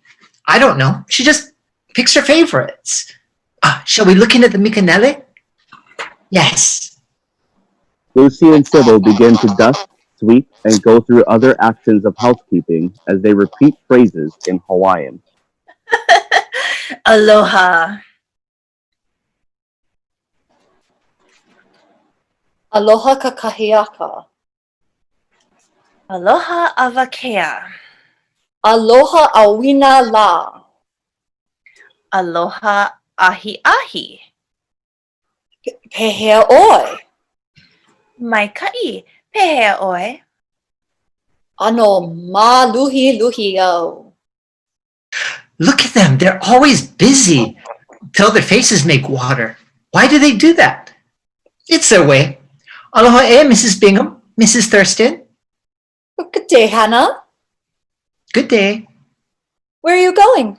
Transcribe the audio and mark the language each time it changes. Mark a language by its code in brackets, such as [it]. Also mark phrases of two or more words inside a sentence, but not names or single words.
[en] I don't know. She just picks her favorites. Shall we look into the Mikanele? Yes. Lucy and Sybil begin to dust, sweep, and go through other actions of housekeeping as they repeat phrases in Hawaiian. [haw] Aloha. Aloha kakahiaka. Aloha avakea. Aloha awina la. Aloha ahi ahi. Pehea oi. Mai ka'i pehea oi. Ano maluhi luhi o. [en] Look at them. They're always busy till their faces make water. Why do they do that? It's their way. Aloha Mrs. Bingham, Mrs. Thurston. Good day, Hannah. Good day. Where are you going?